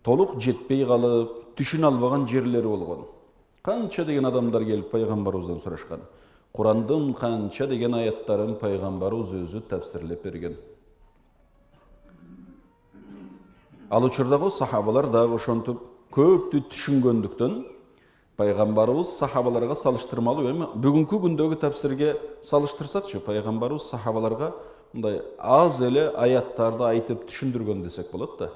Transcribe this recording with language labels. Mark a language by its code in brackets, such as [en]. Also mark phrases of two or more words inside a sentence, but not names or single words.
[kk] толық жетпей қалып, түшін албаған жерлері болған. Қанша деген адамдар келіп пайғамбарымыздан сұрашқан. Құрандың қанша деген аяттарын пайғамбарымыз өзі тәпсірлеп берген. [ky] Ал учурдагы сахабалар дагы ошентип көптү түшүнгөндүктөн пайгамбарыбыз сахабаларга салыштырмалуу эми бүгүнкү күндөгү тәпсирге салыштырсакчы, пайгамбарыбыз сахабаларга мындай аз эле аяттарды айтып түшүндүргөн десек болот да.